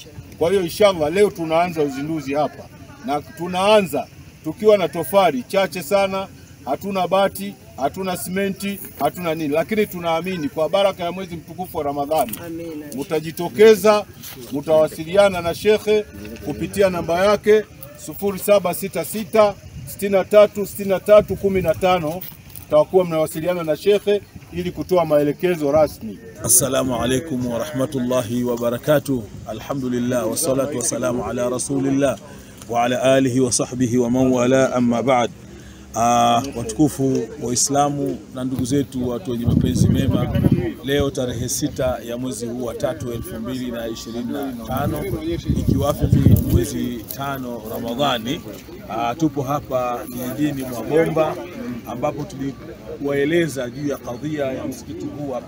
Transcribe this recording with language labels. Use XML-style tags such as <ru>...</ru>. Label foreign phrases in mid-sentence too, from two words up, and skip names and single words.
<sw>Kwa hiyo inshallah leo tunaanza uzinduzi hapa, na tunaanza tukiwa na tofali chache sana, hatuna bati, hatuna simenti, hatuna nini, lakini tunaamini kwa baraka ya mwezi mtukufu wa Ramadhani mtajitokeza, mtawasiliana na shekhe kupitia namba yake 0766 63 63 15. Tawakuwa mnawasiliana na shekhe ili kutoa maelekezo rasmi.</sw> <ar>السلام عليكم ورحمة الله وبركاته. الحمد لله والصلاة والسلام على رسول الله وعلى آله وصحبه ومن والاه أما بعد.</ar> <sw>Watukufu Waislamu na ndugu zetu watu wenye mapenzi mema, leo tarehe 6 ya mwezi huu wa 3 2025, ikiwafiki mwezi 5 Ramadhani, tupo hapa kijijini Mwabomba, ambapo tuliwaeleza juu ya kadhia ya msikiti huu hapa.</sw>